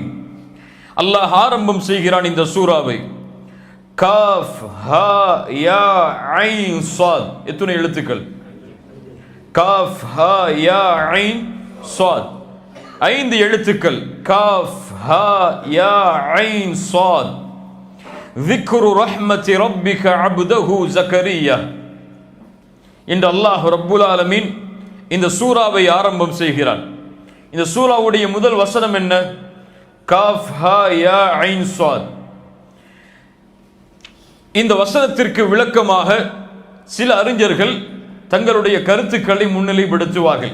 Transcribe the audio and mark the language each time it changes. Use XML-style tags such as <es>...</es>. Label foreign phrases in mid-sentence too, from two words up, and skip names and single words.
<ta>அல்லாஹ் ஆரம்பம் செய்கிறான் இந்த சூறாவை.</ta> <ar>كاف ها يا عين صاد.</ar> <ta>எத்தனை எழுத்துக்கள்?</ta> <ar>كاف ها يا عين صاد, 5 எழுத்துக்கள். كاف ها يا عين صاد. ذِكْرُ رَحْمَةِ رَبِّكَ عَبْدَهُ زَكَرِيَّا.</ar> <ta>இன்று அல்லாஹ்</ta> <ar>رب العالمين</ar> <ta>இந்த சூறாவை ஆரம்பம் செய்கிறான். இந்த சூறாவுடைய முதல் வசனம் என்ன?</ta> <ar>كاف ها يا عين صاد.</ar> <ta>இந்த வசனத்திற்கு விளக்கமாக சில அறிஞர்கள் தங்களுடைய கருத்துக்களை முன்னிலைப்படுத்துவார்கள்.</ta>